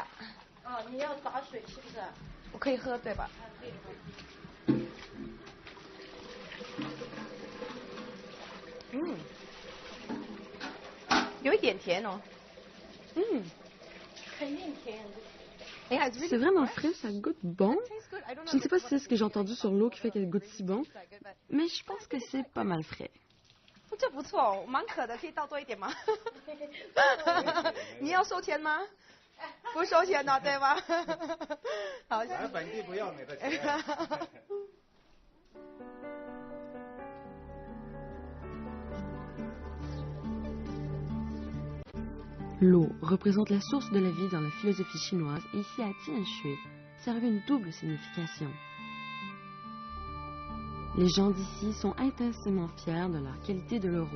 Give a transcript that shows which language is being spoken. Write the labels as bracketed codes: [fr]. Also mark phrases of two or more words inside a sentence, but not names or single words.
[zh] 哦，你要打水是不是？我可以喝对吧？可以喝。有一点甜哦。肯定甜。 [fr] C'est vraiment frais, ça goûte bon. Je ne sais pas si c'est ce que j'ai entendu sur l'eau qui fait qu'elle goûte si bon, mais je pense que c'est pas mal frais. [zh] 这不错哦，蛮渴的，可以倒多一点吗？你要收钱吗？不收钱的，对吧？好，本地不要那个钱。 [fr] L'eau représente la source de la vie dans la philosophie chinoise et ici à Tian Shui, ça revêt une double signification. Les gens d'ici sont intensément fiers de la qualité de leur eau.